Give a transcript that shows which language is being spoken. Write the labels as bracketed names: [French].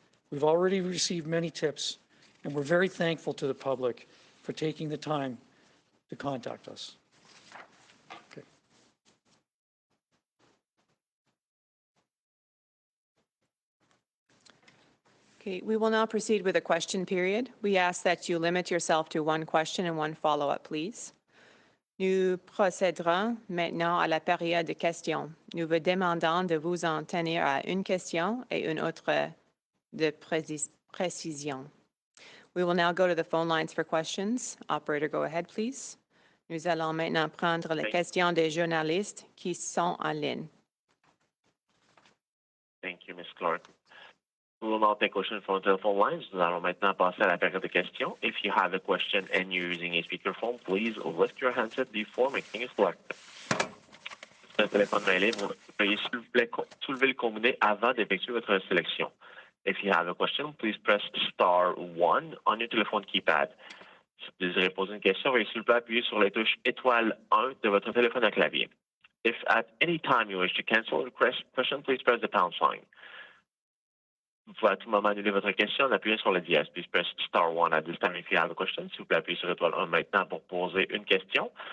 [English] We've already received many tips, and we're very thankful to the public for taking the time to contact us. Okay. Okay, we will now proceed with a question period. We ask that you limit yourself to one question and one follow-up, please. [French] Nous procéderons maintenant à la période de questions. Nous vous demandons de vous en tenir à une question et une autre de précision. [English] We will now go to the phone lines for questions. Operator, go ahead, please. [French] Nous allons maintenant prendre les questions des journalistes qui sont en ligne. [English] Thank you, Ms. Clark. We will now take questions from the telephone lines. [French] Nous allons maintenant passer à la période de questions. [English] If you have a question and you're using a speakerphone, please lift your handset before making a selection. [French] Si un téléphone main libre, veuillez s'il vous plaît soulever le combiné avant d'effectuer votre sélection. [English] If you have a question, please press *1 on your telephone keypad. [French] Si vous désirez poser une question, veuillez s'il vous plaît appuyer sur les touches étoile 1 de votre téléphone à clavier. [English] If at any time you wish to cancel your question, please press the pound sign. [French] Vous pouvez à tout moment annuler votre question en appuyant sur le dièse. [English] Please press *1 at this time if you have a question. [French] S'il vous plaît, appuyez sur étoile 1 maintenant pour poser une question.